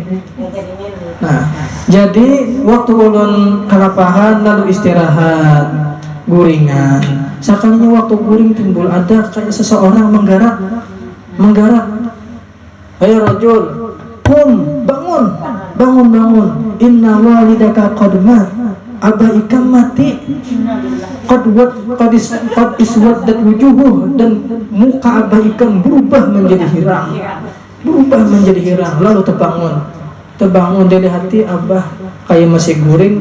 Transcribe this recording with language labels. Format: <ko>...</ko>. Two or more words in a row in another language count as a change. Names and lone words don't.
<bjn>Nah, jadi waktu ulun kalapahan lalu istirahat, guringan. Sekalinya waktu guring timbul ada kayak seseorang menggarap. Ayo rajul, bangun.</bjn> <ar>إن والدك قد مات.</ar> <bjn>Abah ikam mati.</bjn> <ar>قد اسودت وجوهه,</ar> <bjn>dan muka abah ikam berubah menjadi hirang. Lalu terbangun dari hati abah kayak masih guring.</bjn>